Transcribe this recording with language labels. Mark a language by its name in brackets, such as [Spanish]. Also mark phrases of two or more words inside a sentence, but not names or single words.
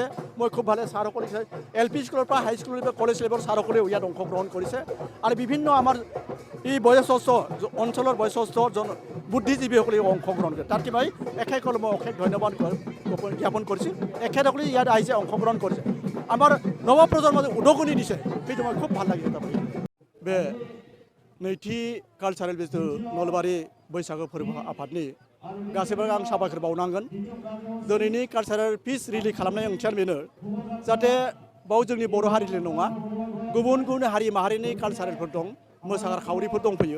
[Assamese] মই খুব ভালে ছাৰসকল আহিছে, LP স্কুলৰ পৰা হাইস্কুলৰ পৰা কলেজ লেভেলৰ ছাৰসকলেও ইয়াত অংশগ্ৰহণ কৰিছে। আৰু বিভিন্ন আমাৰ এই বয়োজ্যেষ্ঠ অঞ্চলৰ বয়োজ্যেষ্ঠ বুদ্ধিজীৱীসকলেও অংশগ্ৰহণ কৰে। তাত কিবা এখেতসকলে মই অশেষ ধন্যবাদ জ্ঞাপন কৰিছোঁ। এখেতসকলে ইয়াত আহিছে, অংশগ্ৰহণ কৰিছে, আমাৰ নৱপ্ৰজন্মত উদগনি দিছে। সেইটো মই খুব ভাল লাগিছে। [Bodo] बे नैथि कालचारेल जिथु नलबारि बैसागु फोरबो आफादनि गासैबो आं साबायखर बावनांगोन। दिनैनि कालचारेल पिस रिलि खालामनाय ओंथियानो बेनो जाहाथे बाव जोंनि बर' हारिल' नङा, गुबुन गुबुन हारि माहारिनि कालचारेलफोर दं, मोसाग्रा खावरिफोर दंफैयो।